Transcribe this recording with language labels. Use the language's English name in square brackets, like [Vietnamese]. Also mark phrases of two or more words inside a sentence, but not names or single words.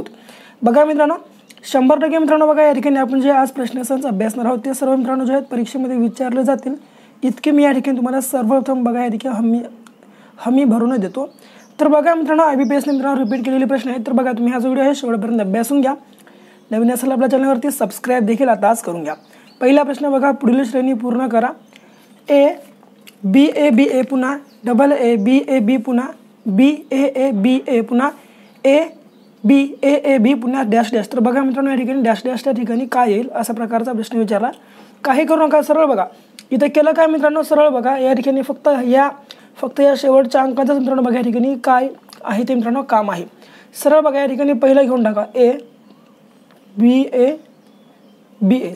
[Marathi] बघा मित्रांनो 100% मित्रांनो बघा या ठिकाणी आपण जे आज प्रश्नसंच अभ्यासणार आहोत ते सर्व मित्रांनो जे आहेत परीक्षेमध्ये विचारले जातील इतके मी या ठिकाणी तुम्हाला सर्वप्रथम बघा या ठिकाणी हमी भरून देतो। तर बघा मित्रांनो IBPS ने मित्रांनो रिपीट केलेले प्रश्न आहेत। तर बघा तुम्ही हा जो व्हिडिओ आहे शेवटपर्यंत अभ्यासून घ्या। नवीन असेल आपल्या चॅनलवरती सबस्क्राइब देखील आताच करून घ्या। पहिला प्रश्न बघा, पुढील श्रेणी पूर्ण करा। A B A B A पुन्हा डबल A B A B पुन्हा B A A B A पुन्हा A B A A B पुन्हा [English] dash dash. [Marathi] तर बघा मित्रांनो या ठिकाणी [English] dash dash [Marathi] त्या ठिकाणी काय येईल अशा प्रकारचा प्रश्न विचारला। काही करू नका, सरळ बघा इथे केलं काय मित्रांनो, सरळ बघा या ठिकाणी फक्त या शेवटच्या अंकाचा मित्रांनो बघा या ठिकाणी काय आहे ते मित्रांनो काम आहे। सरळ बघा या ठिकाणी पहिला घेऊन टाका A B A B A।